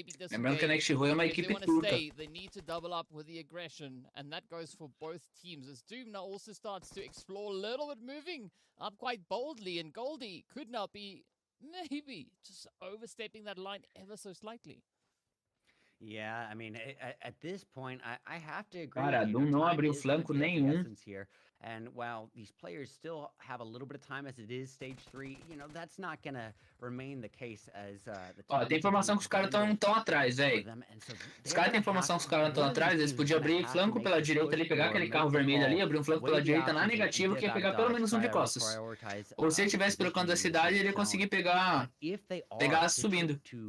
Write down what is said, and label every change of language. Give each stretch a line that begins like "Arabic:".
Portuguese: Lembrando que a NEXUS é uma equipe turca.
English: They need to double up with the aggression, and that goes for both teams. As Doom now also starts to explore a little bit, moving up quite boldly, and Goldie could now be maybe just overstepping that line ever so slightly. Yeah, I mean, at this point, I have to agree.
Portuguese: Cara, Doom não abriu flanco nenhum.
English: And while these players still have a little bit of time as it is stage 3, you know, that's not gonna remain the case as
Portuguese: Ó, tem informação que os caras estão atrás, velho. Os caras têm informação que os caras estão atrás, eles podiam abrir flanco pela direita ali, pegar aquele carro vermelho ali, abrir um flanco pela direita na negativa, que ia pegar pelo menos um de costas. Ou se ele estivesse pelo canto da cidade, ele ia conseguir pegar subindo.